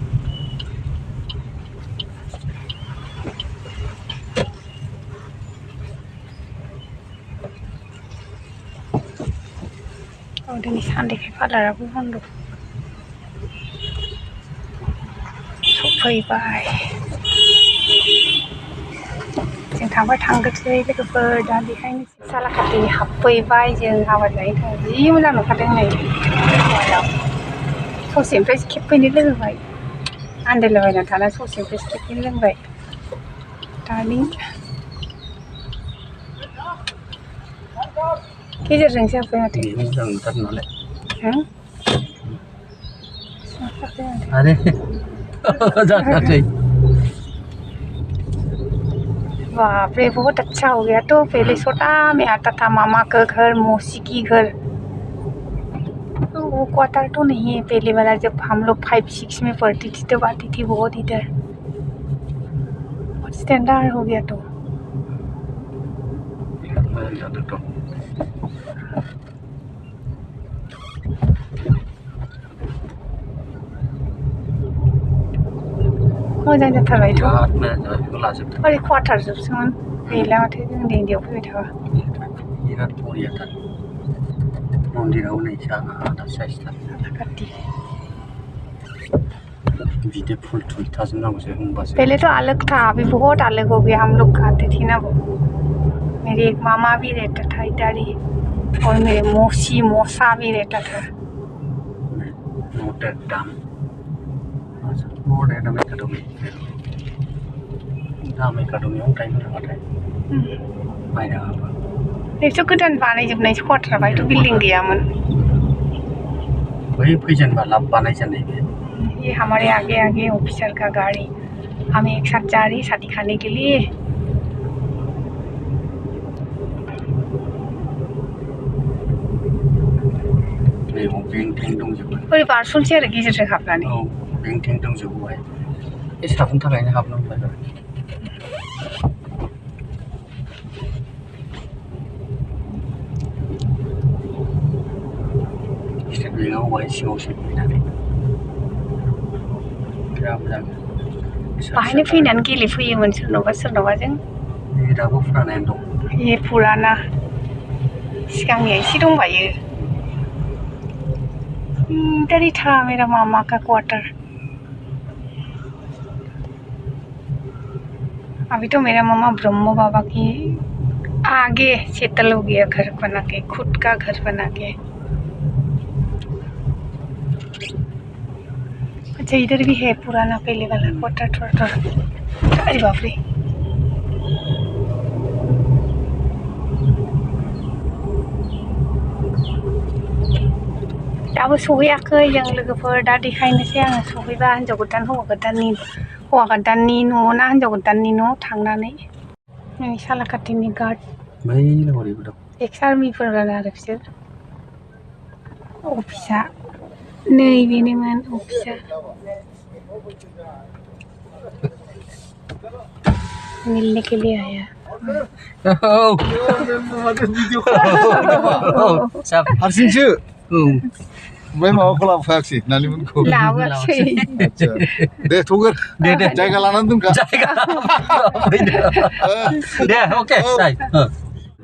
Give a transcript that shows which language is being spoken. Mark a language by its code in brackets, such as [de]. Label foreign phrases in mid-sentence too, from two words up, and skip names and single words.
[brx] दिनै सानदेखाय पार्लाराबो बन्द सफैबाय जों थांबाय थांग्रोसै लोगोफोर दा देखायनोसै सालाकाति हाबफैबाय जों हाबा जाहैनो थाखाय जि मोजां नुखादों नै ससेनिफ्रायसो खेबफैनो लोंबाय आन्दायलाबायना थाना ससेनिफ्रायसो खेबफैनो लोंबाय दार्लिं गेजेरजोंसो हाबबाय माथो मोजां नुथारो नालाय अरे जाथारसै [hi] बाप रे बहुत अच्छा हो गया तो पहले छोटा में आता था मामा का घर मौसी की घर तो वो क्वार्टर तो नहीं है पहले वाला जब हम लोग 5-6 में पढ़ती थी तब आती थी बहुत इधर बहुत स्टैंडर्ड हो गया तो [brx] मोजां जाथारबायथ' ओरै क्वार्टार जोबसोमोन गैला माथो जों उन्दैयाव फैबाय थाबा बिराद बरियाथार मन्दिराव नै सालाकाति बिदि फुल थुल थाजोबनांगौसो होनबासो [hi] पहले तो अलग था अभी बहुत अलग हो गया हम लोग खाते थे ना वो मेरे एक मामा भी रहता था इधर ही और मेरे मौसी मौसा भी रहता था [brx] नोटेडाम एकाडेमियाव टाइम थाबाथाय बायनो हाबा बेथ' गोदान बानायजोबनायसो क्वार्टार बाहायथ' बिल्डिं गैयामोन वही फैजेनबा लाभ बानायजेननाय बे [hi] ये हमारे आगे आगे ऑफिसर का गाड़ी हम एक साथ जा रही शादी खाने के लिए [brx] बेंथें दंजोबो ओरै बारस'नोसै आरो गेजेरजों हाबनानै औ बेंथें दंजोबो बेहाय बे साफोरनि थाखायनो हाबनांबाय स्टेट बेंकआव बेहाय सिङावसो फैनानै बिराद मोजां बाहायनो फैनानै गेलेफैयोमोन सोरनावबा सोरनावबाजों दाबो फुरानायानो दं [hi] ये पुराना [brx] सिगांनिया एसे दंबायो [hi] इधर ही था मेरा मामा का क्वार्टर अभी तो मेरा मामा ब्रह्मो बाबा की आगे सेटल हो गया घर बना के खुद का घर बना के अच्छा इधर भी है पुराना पहले वाला क्वार्टर थोड़ा अरे बाप रे [brx] दाबो सहैयाखै जों लोगोफोर दा देखायनोसै आङो सहैबा हिन्जाव गोदान हौवा गोदाननि न' ना हिन्जाव गोदाननि न' थांनानै नै सालाकातिनि गार्ड बै हरैबो दं एक्स आर्मिफोर आरो बिसोर अफिसा नै बेनोमोन अफिसा [hi] मिलने के लिए आया [brx] हारसिंसो ओमफ्राय माबाखौ लाबोफायाखिसै नानिमोनखौ लाबोआखै दे थगोर दे जायगा लानानै दोनखा दे अके